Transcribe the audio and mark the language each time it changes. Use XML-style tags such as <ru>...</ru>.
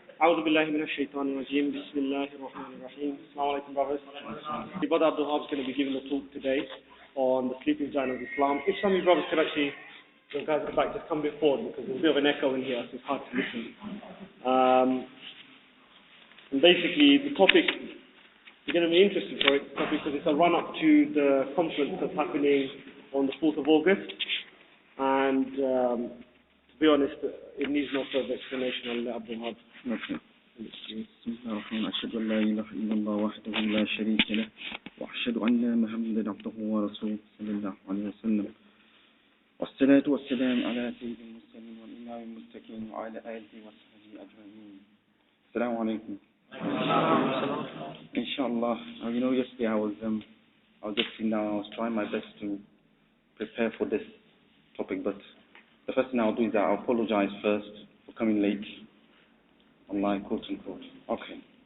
<ar>أعوذ بالله من الشيطان الرجيم بسم الله الرحمن الرحيم.</ar> <en>Assalamu alaikum, brothers. The brother Abdul is going to be giving a talk today on the sleeping giant of Islam. If some of you brothers could actually, the guys at the back, just come a bit forward because there's a bit of an echo in here, so it's hard to listen. And basically, the topic, you're going to be interested for it because it's a run-up to the conference that's happening on the 4th of August. And to be honest, it needs no further explanation. I'll let Abdul have.</en> <ar>بسم الله الرحمن الرحيم. أشهد أن لا إله إلا الله وحده لا شريك له وأشهد أن محمدا عبده ورسوله صلى الله عليه وسلم والصلاة والسلام على سيد المرسلين والإمام المتقين وعلى آله وصحبه أجمعين. السلام عليكم. Inshallah.</ar> <en>Yesterday I was just sitting down. I was trying my best to prepare for this topic, but the first thing I'll do is that I'll apologize first for coming late. Online, quote unquote. Okay.</en>